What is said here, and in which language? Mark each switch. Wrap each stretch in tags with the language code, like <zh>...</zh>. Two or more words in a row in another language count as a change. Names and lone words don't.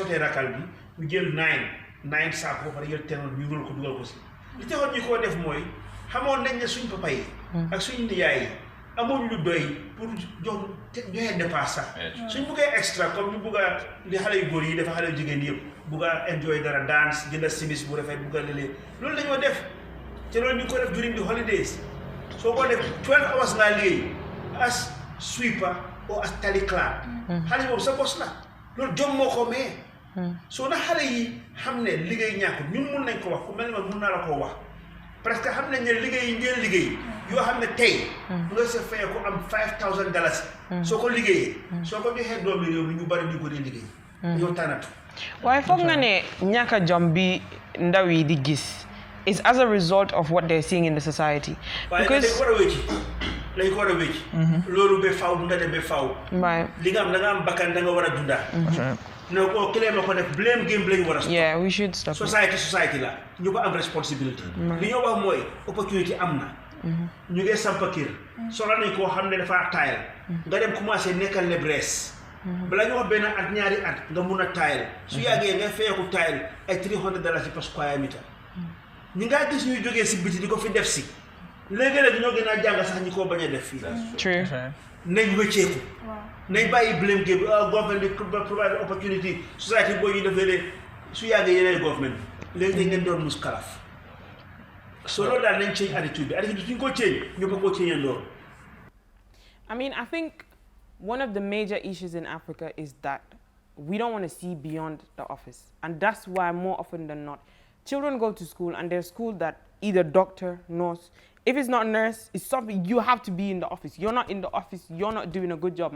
<wo>sootee rakal bi ñu jël 9 saako ba pare jël tenoon ñu dugal ko si li taxoon ñu ko def mooy xamoon nañ ne suñ papa yi ak suñ niyaay yi amoon lu doy pour joxe dépasse sax suñ buggee extra comme ñu bugg a li xale yu góor yi dafa xale yu jigéen yëpp bugg a enjoy dara dance jënd simis bu rafet bugg a léeg loolu la ñoo def te loolu ñu ko def</wo> <en>during the holidays</en> <wo>soo ko def 12 hours ngaa liggéey</wo> <en>as sweeper or as tali clerk</en> <wo>xale boobu sa bos la loolu jom moo ko mee soo na xale yi xam ne liggéey ñàkkul ñun mun nañ ko wax ku mel ne mun naa la koo wax parce que xam nañ ne liggéey yi ngeen liggéey yoo xam ne tey nga sa fayee ko am $5,000 soo ko liggéeyee soo ko joxee doomi réew mi ñu bari ñu ko dee liggéey yow tànnatu waaye foog nga ne ñàkk a jom bi ndaw yi di gis</wo> <en>is as a result of what they're seeing in the society.</en> <wo>Because lañ ko war a wécci loolu ba faw nga dem ba faw li nga am da nga am bakkan da nga war a dunda no ko claim ko def</wo> <en>blame game</en> <wo>lañ war a stop.</wo> <en>Yeah, we should stop.</en> <wo>Society la ñu ko am responsibility li ñoo wax mooy opportunity am na ñu ngi sampa kër soxla nañ koo xam ne dafa taayal nga dem commencé nekkal le brees bala ñu wax benn at ñaari at nga mun a taayal su yàggee nga feyeku taayal ay $300 par</wo> <en>square meter</en> <wo>ñi ngaa gis ñuy jógee si biti di ko fi def si léegi-léegi ñoo gën a jàng sax ñi koo bañ a def fii nañ wëcceeku nañ bàyyi</wo> <en>blame game</en> <wo>government di</wo> <en>provide opportunity</en> <wo>society boo ñu defee su yàggee yeneen government léegi dañ leen doon mus kalaf so loolu daal nañ</wo> <en>change attitude</en> <wo>bi suñ ko change ñu ko change loolu.</wo> <en>I mean, I think one of the major issues in Africa is that we don't want to see beyond the office, and that's why more often than not children go to school and they're schooled that either doctor, nurse. If it's not nurse, it's something you have to be in the office. You're not in the office, you're not doing a good job.</en>